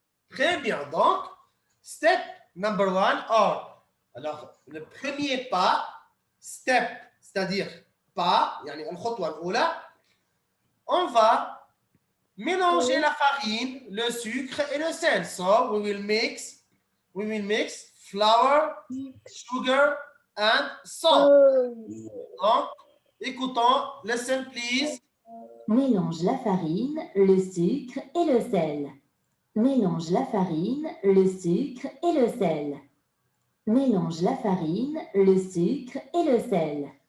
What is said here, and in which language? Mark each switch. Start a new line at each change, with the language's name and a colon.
French: Très bien. Donc,
English: step number 1, or.
French: Alors, le premier pas, step, c'est-à-dire pas,
Arabic: يعني الخطوة الأولى,
French: on va mélanger la farine, le sucre et le sel.
English: So, we will mix flour, sugar and salt.
French: Donc, écoutons,
English: listen please.
French: Mélange la farine, le sucre et le sel. Mélange la farine, le sucre et le sel. Mélange la farine, le sucre et le sel.